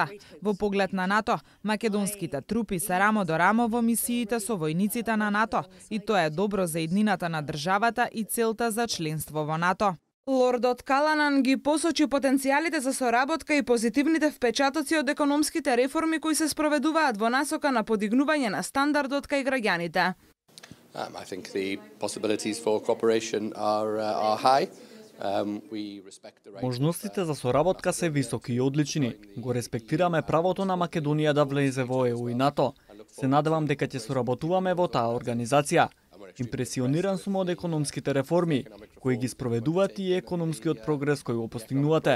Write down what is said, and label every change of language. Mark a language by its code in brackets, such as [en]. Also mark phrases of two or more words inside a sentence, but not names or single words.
[mk] Во поглед на НАТО, македонските трупи се рамо до рамо во мисиите со војниците на НАТО и тоа е добро за иднината на државата и целта за членство во НАТО. Лордот Каланан ги посочи потенцијалите за соработка и позитивните впечатоци од економските реформи кои се спроведуваат во насока на подигнување на стандардот кај граѓаните. [en] I think the possibilities for cooperation are high. [mk] Можностите за соработка се високи и одлични. Го респектираме правото на Македонија да влезе во ЕУ и НАТО. Се надевам дека ќе соработуваме во таа организација. Импресиониран сум од економските реформи, кои ги спроведуваат и економскиот прогрес кој го постигнувате.